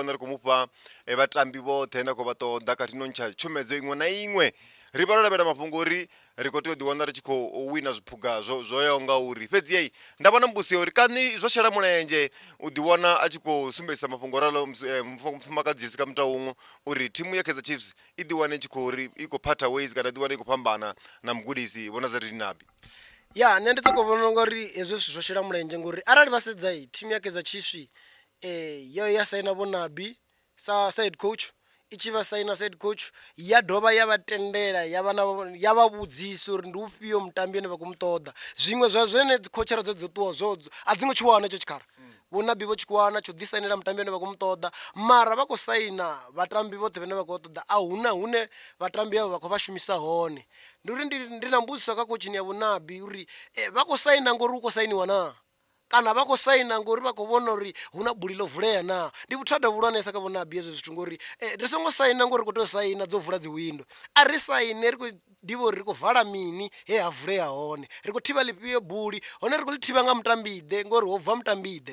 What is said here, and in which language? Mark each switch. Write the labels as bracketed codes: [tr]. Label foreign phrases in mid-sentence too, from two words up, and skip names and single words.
[ve] wana ri khou mufha vhatambi vhoṱhe na khou vha ṱoḓa khathihi no ntsha tshomedzo iṅwe na iṅwe ri vha ro lavhelela mafhungo uri ri khou tea u ḓi wana ri tshi khou wina zwiphuga zwo yaho nga uri fhedzi nda vhona mbusi uri kani zwo shela mulenzhe u ḓi wana a tshi khou sumbedzisa mafhungo ralo mufumakadzi Jessica Mutau uri thimu ya Kaizer Chiefs i ḓi wane i tshi khou ri i khou [en] parta ways [ve] kana ḓi wane i khou phambana na mugudisi vho Nazareddine Nabi ya nṋe ndi sokou vhona ngori hezwo zwithu zwo shela mulenzhe ngori arali vha sedza thimu ya Kaizer Chiefs yo ya saina vho Nabi sa [en] head coach [ve] i tshi vha saina [en] side coach [ve] ya dovha ya vha tendela ya vha vhudzisa uri ndi ufhio mutambi ane vha khou mu ṱoḓa zwiṅwe zwa zwene khotshera dzo ṱuwa zwodzo a dzi ngo tshi wana hetsho tshikhala vho Nabi vho tshi wana tsho ḓisainela mutambi ane vha khou mu ṱoḓa mara vha khou saina vhatambi vhoṱhe vhane vha khou ṱoḓa a huna hune vhatambi avho vha khou vha shumisa hone ndi uri ndi na mbudziso kha coachini ya vho Nabi uri vha khou saina ngori hu khou sainiwa na kana vha khou saina ngori vha khou vhona uri hu na buli ḽo vulea na ndi vhuthada vhulwanesa kha vho Nabi hezwo zwithu ngori ri songo saina ngori ri khou tea u saina dzo vula dzi window a ri saine ri khou ḓivha uri ri khou vala mini he ha vulea hone ri khou thivha ḽifhio buli hone ri khou ḽi thivha nga mutambiḓe ngori ho bva mutambiḓe